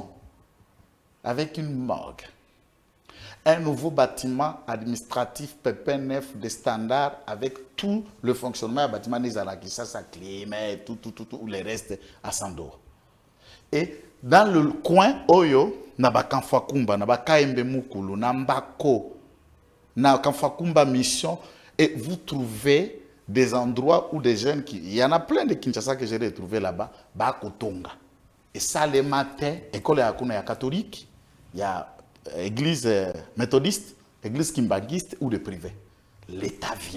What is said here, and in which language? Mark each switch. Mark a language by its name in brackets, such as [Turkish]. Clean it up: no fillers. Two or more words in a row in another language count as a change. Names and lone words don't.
[French] Avec une morgue. Un nouveau bâtiment administratif pépin neuf de standard avec tout le fonctionnement du bâtiment des Arakissa, sa climat, tout, le reste à Sandoa. Et dans le coin, Oyo, Naba Kamfakumba, Naba Kaembe Mukulu, Nambako, Naba Kamfakumba Mission, et vous trouvez des endroits où des jeunes qui. Il y en a plein de Kinshasa que j'ai retrouvés là-bas, Bakotonga. Et ça, les matins, école ya catholique, il y a église méthodiste, église kimbangiste ou de privé. L'État vient.